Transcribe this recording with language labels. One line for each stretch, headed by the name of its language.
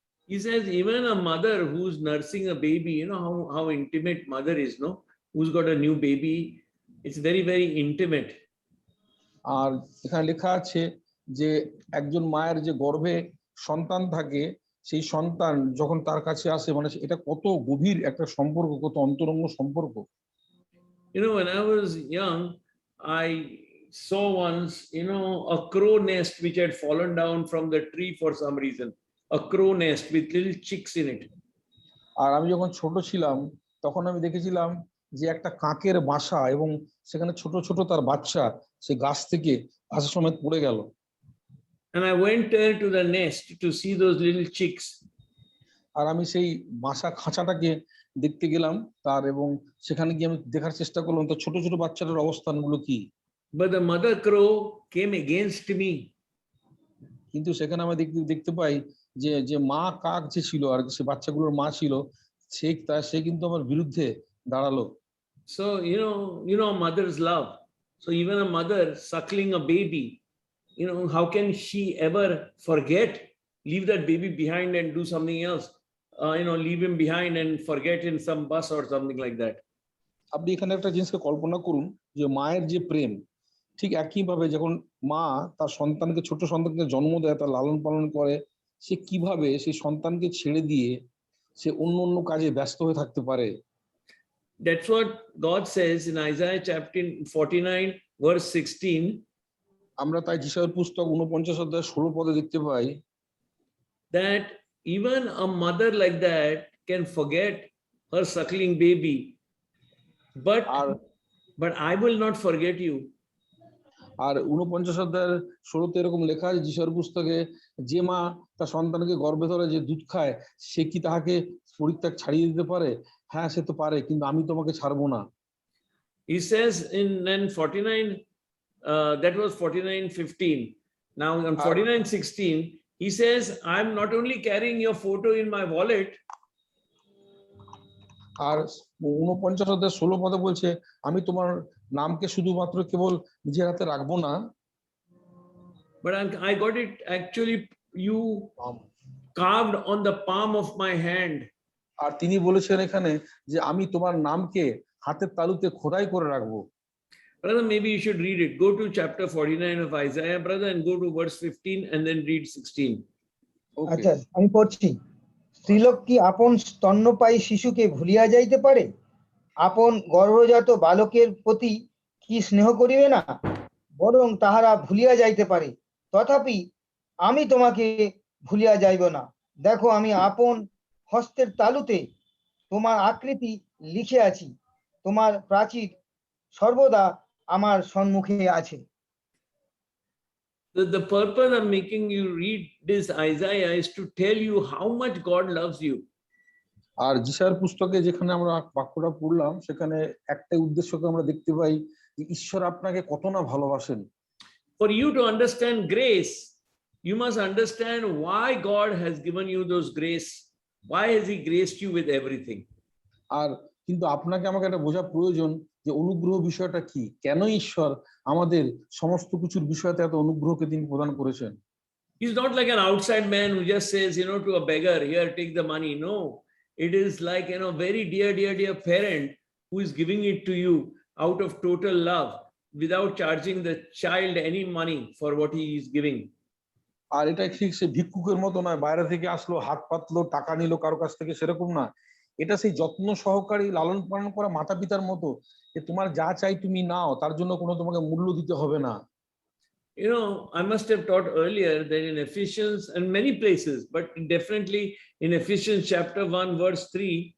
English: he says even a mother who's nursing a baby, how intimate mother is, no? Who's got a new baby, it's very, very intimate.
Bangla: আর এখানে লেখা আছে যে একজন মায়ের যে গর্ভে সন্তান থাকে, সেই সন্তান যখন তার কাছে আসে, মানে এটা কত গভীর একটা সম্পর্ক, কত অন্তরঙ্গ সম্পর্ক।
English: When I was young, I saw once, a crow nest which had fallen down from the tree for some reason. A crow nest with little chicks in it.
Bangla: আর আমি যখন ছোট ছিলাম, তখন আমি দেখেছিলাম যে একটা কাকের বাসা, এবং সেখানে ছোট ছোট তার বাচ্চা সেই গাছ থেকে আসার সময় পড়ে গেল।
English: And I went there to the nest to see those little chicks.
Bangla: আর আমি সেই বাসা খাঁচাটাকে দেখতে গেলাম তার, এবং সেখানে গিয়ে আমি দেখার চেষ্টা করলাম তো ছোট ছোট বাচ্চাটার অবস্থানগুলো কি।
English: But the mother crow came against me.
Bangla: কিন্তু সেখানে আমি দেখতে পাই যে মা কাক যে ছিল, আর সে বাচ্চাগুলোর মা ছিল, সে কিন্তু আমার বিরুদ্ধে দাঁড়ালো।
English: So, you know, a mother's love. So even a mother suckling a baby, how can she ever forget, leave that baby behind and do something else? Leave him behind and forget in some bus or something like that.
Bangla: আপনি এখানে একটা জিনিসকে কল্পনা করুন যে মায়ের যে প্রেম, ঠিক একইভাবে যখন মা তার সন্তানকে, ছোট সন্তানকে জন্ম দেয়, তার লালন পালন করে, সে কিভাবে সেই সন্তানকে ছেড়ে দিয়ে সে অন্য অন্য কাজে ব্যস্ত হয়ে থাকতে পারে।
English: That's what God says in Isaiah chapter 49 verse 16.
Bangla: আমরা তাই যিশায়ার পুস্তক 49 অধ্যায় 16 পদে দেখতে পাই
English: That even a mother like that can forget her suckling baby,
Bangla: আর
English: but I will not forget you.
Bangla: আর 49 অধ্যায়ের 16তে এরকম লেখা আছে যিশায়ার পুস্তকে, যে মা তার সন্তানকে গর্ভে ধরে যে দুধ খায়, সে কি তাহাকে পরিত্যাগ ছাড়িয়ে দিতে পারে? হ্যাঁ, সে তো পারে, কিন্তু আমি তোমাকে ছাড়বো না।
English: He says in 49, that was 49:15. Now on 49:16, he says, I'm not only carrying your photo in my wallet,
Bangla: আর 49 অধ্যায় 16 পদে বলছে, আমি তোমার নামকে শুধুমাত্র কেবল নিজের হাতে রাখবো না,
English: but I got it actually you carved on the palm of my hand.
Bangla: আর তিনি বলেছেন এখানে যে আমি তোমার নামকে হাতের তালুতে খোদাই করে রাখবো।
English: Brother, maybe you should read it. Go to chapter 49 of Isaiah, brother, and go to verse 15 and then read 16.
Bangla: আচ্ছা, আমি পড়ছি। স্ত্রীলোক কি আপন স্তন্যপায়ী শিশুকে ভুলিয়া যাইতে পারে? আপন গর্ভজাত বালকের প্রতি কি স্নেহ করিবে না? বরং তাহারা ভুলিয়া যাইতে পারে, তথাপি আমি তোমাকে ভুলিয়া যাইব না। দেখো, আমি আপন হস্তের তালুতে তোমার আকৃতি লিখে আছি, তোমার প্রাচীর সর্বদা আমার সম্মুখে আছে।
English: The purpose of making you read this Isaiah is to tell you how much God loves you.
Bangla: আর যিশায়ার পুস্তকে যেখানে আমরা বাক্যটা পড়লাম, সেখানে একটা উদ্দেশ্যকে আমরা দেখতে পাই যে ঈশ্বর আপনাকে কত না ভালোবাসেন।
English: For you to understand grace, you must understand why God has given you those grace. Why has He graced you with everything?
Bangla: আর কিন্তু আপনাকে আমাকে এটা বোঝা প্রয়োজন যে অনুগ্রহ বিষয়টা কি, কেন ঈশ্বর আমাদের সমস্ত কিছুর বিষয়তে এত অনুগ্রহকে তিনি প্রদান করেছেন।
English: He's not like an outside man who just says, to a beggar, here, take the money. No, it is like, very dear parent who is giving it to you out of total love without charging the child any money for what he is giving.
Bangla: আর এটা ঠিক সে ভিক্ষুকের মতো নয়, বাইরে থেকে আসলো, হাত পাতলো, টাকা নিল কারো কাছ থেকে, সেরকম না। এটা সেই যত্ন সহকারী লালন পালন করা মাতা পিতার মতো, যে তোমার যা চাই তুমি নাও, তার জন্য কোনো তোমাকে মূল্য দিতে হবে না।
English: I must have taught earlier that in Ephesians and many places, but definitely in Ephesians chapter 1 verse 3.